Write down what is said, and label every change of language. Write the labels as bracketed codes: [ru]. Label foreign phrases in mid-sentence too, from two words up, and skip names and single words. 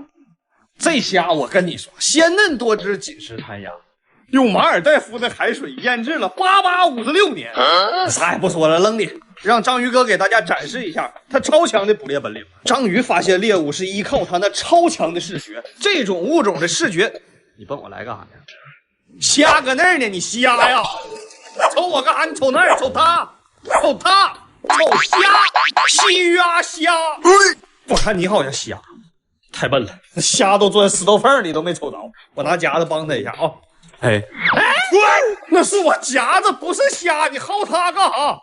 [zh] 這蝦我跟你說，鮮嫩多汁，緊實彈牙，用馬爾代夫的海水醃制了8856年。啥也不說了，扔裡，讓章魚哥給大家展示一下他超強的捕獵本領。章魚發現獵物是依靠他那超強的視覺，這種物種的視覺，你奔我來幹啥呢？蝦擱那兒呢，你蝦呀！瞅我幹啥？你瞅那兒，瞅他，瞅他，瞅蝦。我看你好像蝦，太笨了，那蝦都鑽石頭縫裡都沒瞅着。我拿夾子幫他一下啊。哎，那是我夹子，不是虾，你薅它干啥？